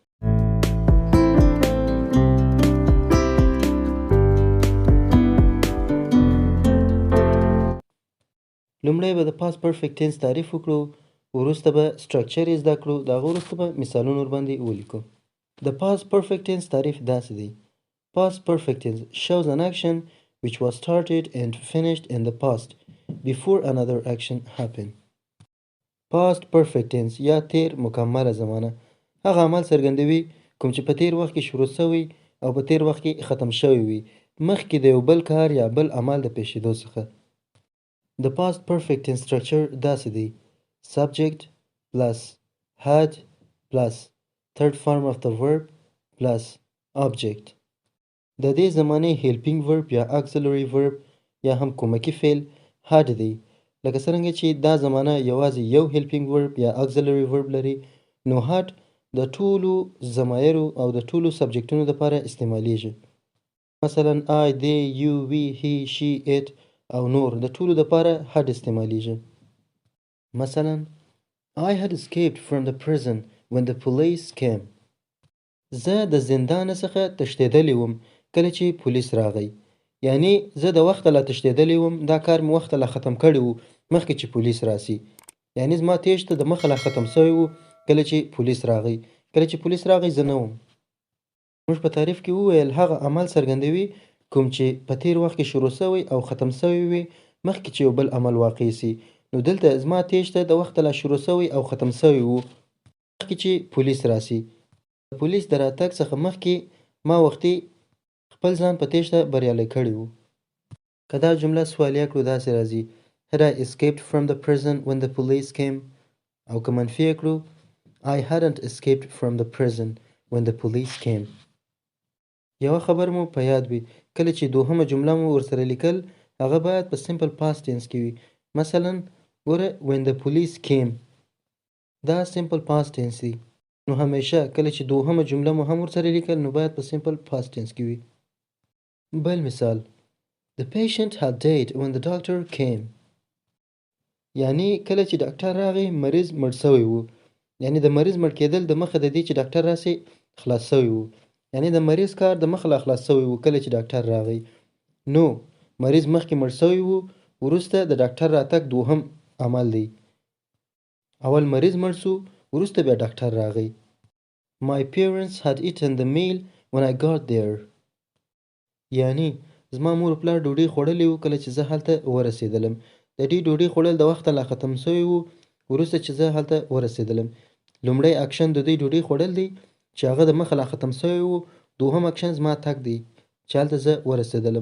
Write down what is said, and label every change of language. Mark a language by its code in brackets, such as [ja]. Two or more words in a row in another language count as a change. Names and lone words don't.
[ps] لومړی به د [en] past perfect tense [ps] تعریف وکړو، وروسته به سټرکچر یې زده کړو، د هغه وروسته به مثالونه ورباندې ولیکو. د [en] past perfect tense [ps] تعریف داسې دی: [en] Past perfect tense shows an action which was started and finished in the past before another action happened. Past perfect tense [ps] یا تیر مکمله زمانه هغه عمل څرګندوي کوم چې په تیر وخت کې شروع شوی او په تیر وخت کې ختم شوی وي، مخکې د یو بل کار یا بل عمل د پیښېدو څخه. د [en] past perfect tense structure [ps] داسې دی: [en] subject plus had plus third form of the verb plus object. [ps] د دې زمانې [en] helping verb [ps] یا [en] auxiliary verb [ps] یا هم کومکی فعل had دی. لکه څرنګه چې دا زمانه یوازې یو [en] helping verb [ps] یا [en] auxiliary verb [ps] لري، نو had د ټولو ضمایرو او د ټولو سبجکټونو لپاره استعمالیږي. مثلا [en] I, they, you, we, he, she, it [ps] او نور د ټولو لپاره had استعمالیږي. [en] مثلا I had escaped from the prison when the police came. [ps] زه د زندان څخه تښتېدلی وم کله چې پولیس راغی. یعنی زه د وخته لا تښتېدلی وم، دا کار مې وخته لا ختم کړی و مخکې چې پولیس راسي. یعنی زما تېښته د مخه لا ختم شوی و کله چې پولیس راغی. کله چې پولیس راغی زه نه وم. موږ په تعریف کې وویل هغه عمل څرګندوي کوم چې په تیر وخت کې شروع شوی او ختم شوی وي مخکې چې یو بل عمل واقع سي. نو دلته زما تېښته د وخته لا شروع شوی او ختم شوی و مخکې چې پولیس راسي. د پولیس د راتګ څخه مخکې ما وختي خپل ځان په تېښته بریالی کړی و. که دا جمله سوالیه کړو داسې راځي: [en] Had I escaped from the prison when the police came؟ [ps] او که منفي یې کړو: [en] I hadn't escaped from the prison when the police came. [ps] یوه خبر مو په یاد وي، کله چې دوهمه جمله مو ورسره لیکل هغه باید په [en] simple past tense [ps] کې وي. مثلا ګوره [en] when the police came [ps] دا [en] simple past tense [ps] دی، نو همیشه کله چې دوهمه جمله مو هم ورسره لیکل نو باید په [en] simple past tense [ps] کې وي. بل مثال: [en] The patient had died when the doctor came. [ps] یعنی کله چې ډاکټر راغی مریض مړ شوی و. یعنی د مریض مړ کېدل د مخه د دې چې ډاکټر راسي خلاص شوی و. یعنی د مریض کار د مخه لا خلاص شوی و کله چې ډاکټر راغی. نو مریض مخکې مړ شوی و، وروسته د ډاکټر راتګ دوهم عمل دی. اول مریض مړ شو، وروسته بیا ډاکټر راغی. [en] My parents had eaten the meal when I got there. [ps] یعنی زما مور پلار ډوډۍ خوړلې و کله چې زه هلته ورسېدلم. د دې ډوډۍ خوړل د وخته لا ختم شوی و وروسته چې زه هلته ورسېدلم. لومړی اکشن د دوی ډوډۍ خوړل دی چې هغه د مخه لا ختم شوی و. دوهم اکشن زما تګ دی چې هلته زه ورسېدلم.